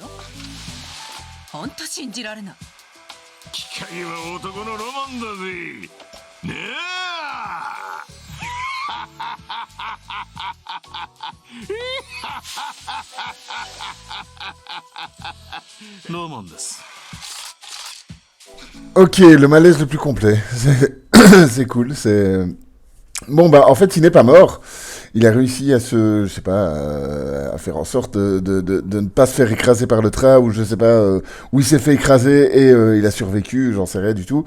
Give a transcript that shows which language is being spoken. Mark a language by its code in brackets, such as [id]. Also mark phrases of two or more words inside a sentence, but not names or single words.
[ja] ほんと信じられない。機械は男のロマンだぜ。ねえ。ロマンです。 [fr] Ok, le malaise le plus complet. C'est cool, c'est... Bon, bah, en fait, il n'est pas mort. Il a réussi à se, je sais pas, à faire en sorte de ne pas se faire écraser par le train, ou je sais pas, où il s'est fait écraser et il a survécu, j'en sais rien du tout.